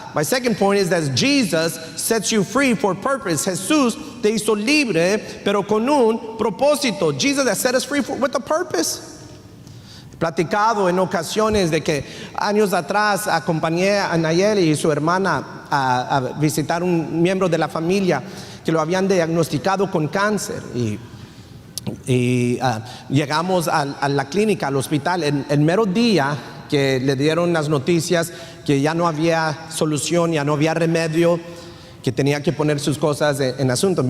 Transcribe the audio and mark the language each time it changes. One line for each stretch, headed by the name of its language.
English: My second point is that Jesus sets you free for purpose.
Spanish: Jesús te hizo libre, pero con un propósito.
English: Jesus has set us free with a purpose.
Spanish: He platicado en ocasiones de que años atrás acompañé a Nayeli y su hermana a visitar un miembro de la familia que lo habían diagnosticado con cáncer, y llegamos a la clínica, al hospital, el mero día que le dieron las noticias que ya no había solución, ya no había remedio, que tenía que poner sus cosas en asunto.